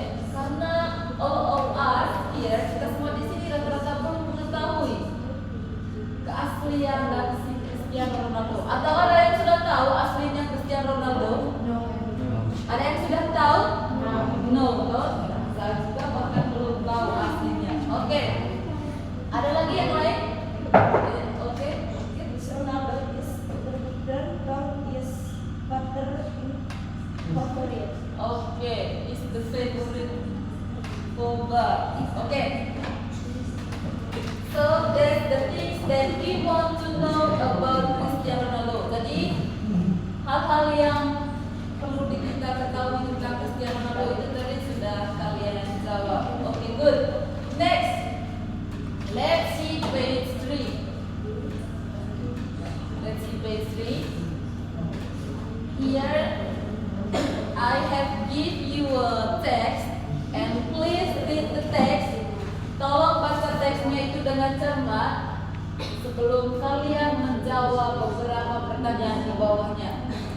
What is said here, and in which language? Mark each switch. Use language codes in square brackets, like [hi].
[id] Karena [en] all of us here, [id] kita semua di sini rata-rata belum mengetahui keaslian dari si Cristiano Ronaldo. Atau ada yang sudah tahu aslinya Cristiano Ronaldo? [en] No. [id] Ada yang sudah tahu? [en] No. [id] Saya juga bahkan belum tahu aslinya. Oke. Ada lagi yang lain? Oke. [en] Ronaldo is the leader of his father in Korea. Oke, is the favorite forward. Oke. So that's the things that we want to know about Cristiano Ronaldo. [id] Jadi hal-hal yang perlu kita ketahui tentang Cristiano Ronaldo itu tadi sudah kalian jawab. [en] Oke, good. Next, let's see page 3. Let's see page 3. Here I have give you a text and please read the text. [id] Tolong baca teksnya itu dengan cermat sebelum kalian menjawab beberapa pertanyaan di bawahnya.